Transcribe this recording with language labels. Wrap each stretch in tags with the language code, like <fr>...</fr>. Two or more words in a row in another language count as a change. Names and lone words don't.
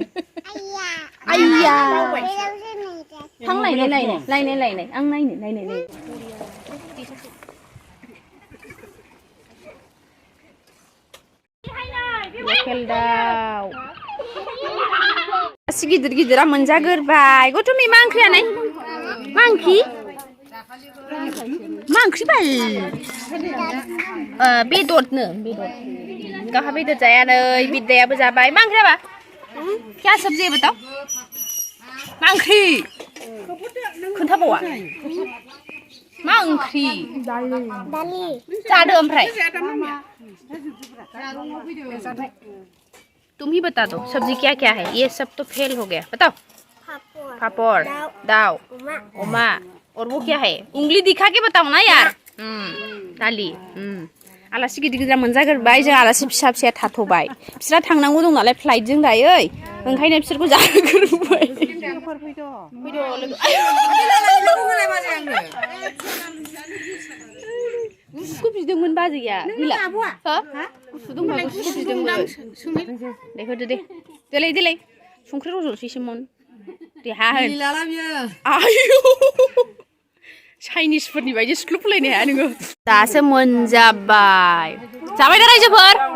<brx>आइया थां नायनाय आं नायनो लकेल दाउ गासि गिदिरा मोनजागोरबाय गौतमी मा ओंख्रियालाय मा ओंख्रि बाल बेदरनो गाहा बेदर जाया नै बिदायाबो जाबाय मा ओंख्रि बा</brx> <hi>क्या सब्जी है बताओ</hi> <brx>मा ओंख्रि खोन्थाबावा मा ओंख्रि जादो ओमफ्राय</brx> <hi>तुम ही बता दो सब्जी क्या क्या है ये सब तो फेल हो गया बताओ पापड़</hi> <brx>दाव ओमा</brx> <hi>और वो क्या है उंगली दिखा के बताओ ना यार</hi> <brx>दालि आलासि गिदिर मोनजागोरबाय जों आलासि फिसा फिसाया थाथ'बाय बिसोरहा थांनांगौ दं नालाय फ्लाइटजों दायो ओंखायनो बिसोरखौ जाहोगोरबाय गुसुखौ बिदोंमोन बाजैया गुसु दंबा गुसुखौ बिदोंमोन दे होदो दे देलाय संख्रि रज'नोसैसोमोन दे हा होन आयु चाइनिसफोरनि बायदि सिख्लुबलायनो हाया नोङो दासो मोनजाबाय जाबाय दा रायजोफोर</brx>